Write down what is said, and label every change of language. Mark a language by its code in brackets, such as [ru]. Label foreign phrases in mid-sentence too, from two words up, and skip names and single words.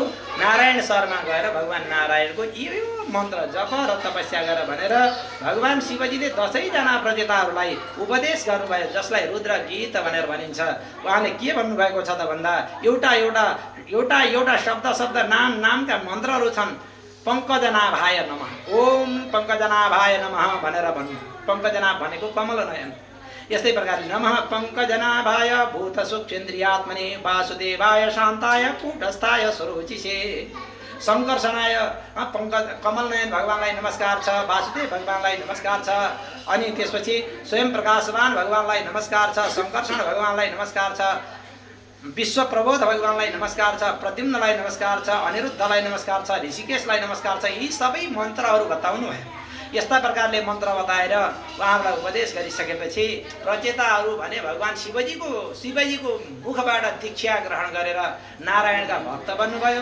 [ne] नारायण शर्मा गएर भगवान् नारायणको यो मन्त्र जप र तपस्या गर भनेर भगवान् शिवजीले 10 जना प्रजेताहरूलाई उपदेश गर्नुभयो, जसलाई रुद्र गीत भनेर भनिन्छ। उहाँले के भन्नुभएको छ त भन्दा एउटा एउटा एउटा एउटा शब्द नाम नामका मन्त्रहरू छन्। [sa] पङ्कजनाभाय नमः, ओम पङ्कजनाभाय नमः [ne] भनेर भन्नु। पङ्कजनाभ भनेको कमल नयन। यस्तै प्रकारले [sa] नमः पङ्कजनाभाय भूतसूक्ष्मेन्द्रियात्मने वासुदेवाय शान्ताय कूटस्थाय सुरुचिषे सङ्कर्षणाय [ne] कमल नयन भगवान्लाई नमस्कार छ, वासुदेव भगवान्लाई नमस्कार छ। अनि त्यसपछि स्वयं प्रकाशवान भगवान्लाई नमस्कार छ, सङ्कर्षण भगवान्लाई नमस्कार छ, विश्व प्रबोध भगवान्लाई नमस्कार छ, प्रद्युम्नलाई नमस्कार छ, अनिरुद्धलाई नमस्कार छ, ऋषिकेशलाई नमस्कार छ। यी सबै मन्त्रहरू बताउनु भयो। यस्ता प्रकारले मन्त्र बताएर उहाँलाई उपदेश गरिसकेपछि प्रचेताहरू भने भगवान् शिवजीको मुखबाट दीक्षा ग्रहण गरेर नारायणका भक्त बन्नुभयो।